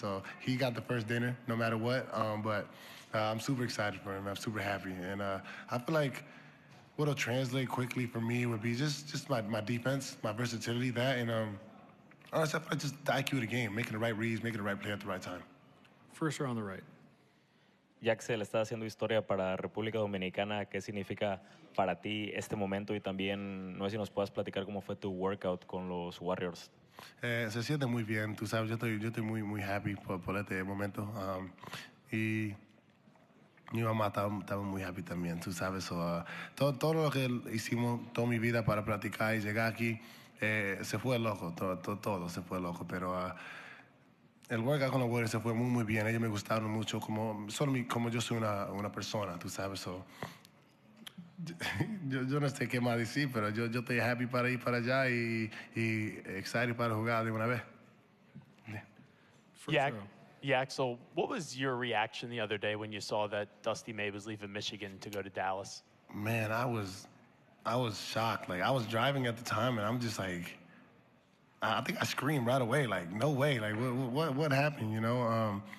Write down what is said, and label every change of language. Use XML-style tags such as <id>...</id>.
<en>So he got the first dinner no matter what. But I'm super excited for him. I'm super happy. And I feel like what'll translate quickly for me would be just my defense, my versatility, that. And honestly, I feel like just the IQ of the game, making the right reads, making the right play at the right time. First row on the right.</en> <es>Yaxel está haciendo historia para República Dominicana. ¿Qué significa para ti este momento? Y también, no sé si nos puedas platicar cómo fue tu workout con los Warriors. Se siente muy bien, tú sabes, yo estoy muy</es> <en>happy</en> <es>por este momento. Y mi mamá estaba muy</es> <en>happy</en> <es>también, tú sabes.</es> <en>So,</en> <es>todo lo que hicimos toda mi vida para practicar y llegar aquí, se fue loco, todo se fue loco, pero el workout con los Warriors se fue muy bien. Ellos me gustaron mucho como yo soy una persona, tú sabes.</es> <en>So,</en> <es>yo no sé qué más decir, pero yo estoy</es> <en>happy</en> <es>para ir para allá y</es> <en>excited</en> <es>para jugar de una vez.</es> <en>Yaxel, what was your reaction the other day when you saw that Dusty May was leaving Michigan to go to Dallas? Man, I was shocked. Like, I was driving at the time, and I'm just like, I think I screamed right away, like, no way, like, what happened, you know?</en>